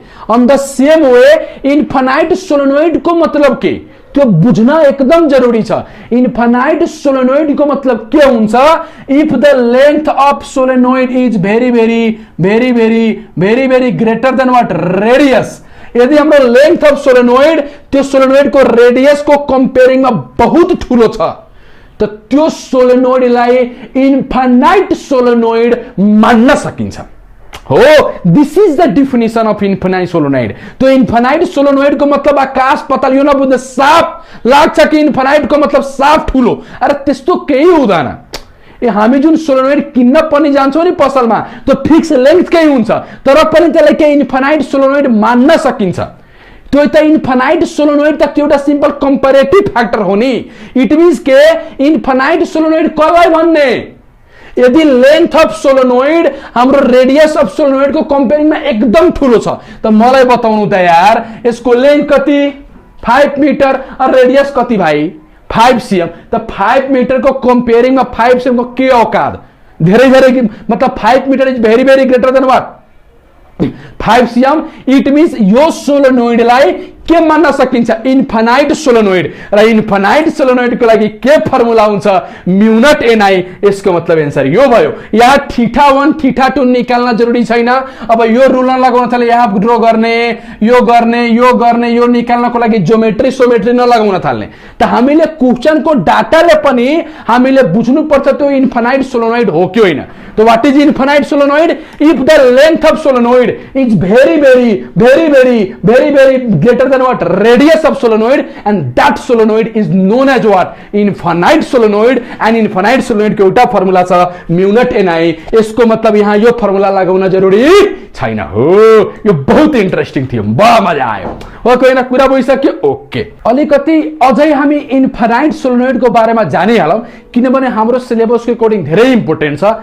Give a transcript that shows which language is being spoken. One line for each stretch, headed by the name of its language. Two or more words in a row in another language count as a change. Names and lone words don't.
English: on the same way infinite solenoid
Nepali: को मतलब के, त्यो बुझ्न एकदम जरुरी छ।
English: infinite solenoid
Nepali: को मतलब के हुन्छ,
English: if the length of solenoid is very very very very very very greater than what radius.
Nepali: यदि हाम्रो
English: length of solenoid
Nepali: त्यो सोलेनोइड को रेडियस को कंपेयरिंग
Hindi: में बहुत
Nepali: ठूलो छ, तो त्यो सोलेनोइडलाई
English: infinite solenoid
Nepali: मान्न सकिन्छ हो।
English: This is the definition of infinite solenoid. तो infinite solenoid
Hindi: को मतलब आकाश पताल,
Nepali: यो नबुझ्दा साफ लाग्छ कि इन्फानाइट को मतलब साफ ठूलो, अरे त्यस्तो केही हुँदैन। हामी जुन सोलेनोइड किन्न पनि जान्छौं नि पसलमा, त्यो फिक्स लेन्थकै हुन्छ, तर पनि त्यसलाई के
English: infinite solenoid
Nepali: मान्न सकिन्छ। त्यो त
English: infinite solenoid
Nepali: त एउटा
English: simple comparative factor
Nepali: हो नि।
English: it means
Nepali: के
English: infinite solenoid
Nepali: कसलाई भन्ने, यदि
English: length of solenoid
Nepali: हाम्रो
English: radius of solenoid
Nepali: को कंपेयरिंग में एकदम ठूलो छ, त मलाई बताउनु त यार यसको लेंथ कति 5 मिटर और रेडियस कति भाइ 5 सीएम। त 5 मिटर को कंपेयरिंग में 5 सीएम को के औकात, धेरै धेरै मतलब
English: 5 metre is very very greater than what 5 cm. it means
Nepali: यो सोलेनोइडलाई के मान्न सकिन्छ,
English: infinite solenoid.
Nepali: र
English: infinite solenoid
Nepali: को लागि के फर्मुला हुन्छ,
English: mu not NI.
Nepali: यसको मतलब आन्सर यो भयो। यहाँ थीटा 1 थीटा 2 निकाल्न जरुरी छैन। अब यो रुल लगाउन थाले, यहाँ ड्र गर्ने, यो गर्ने, यो गर्ने, यो निकाल्नको लागि ज्योमेट्री सोमेट्री नलगाउन थाल्ने। त हामीले क्वेशन को डाटाले पनि हामीले बुझ्नु पर्छ त्यो इन्फानाइट सोलेनोइड हो कि होइन।
English: तो what is infinite solenoid, if the length of solenoid is very very very very very very greater than what radius of solenoid, and that solenoid is known as what infinite solenoid। and infinite solenoid
Nepali: को एउटा फर्मुला छ
English: mu not NI.
Nepali: यसको मतलब यहाँ यो फर्मुला लगाउन जरुरी छैन हो। यो बहुत इन्ट्रेस्टिङ थियो,
Hindi: बडा मजा
Nepali: आयो हो। कोही कुरा बुझिसक्यो, ओके। अलिकति अझै हामी
English: infinite solenoid
Nepali: को बारेमा जानिहालौं, किनभने हाम्रो सिलेबस को अकॉर्डिंग धेरै इम्पोर्टेन्ट छ।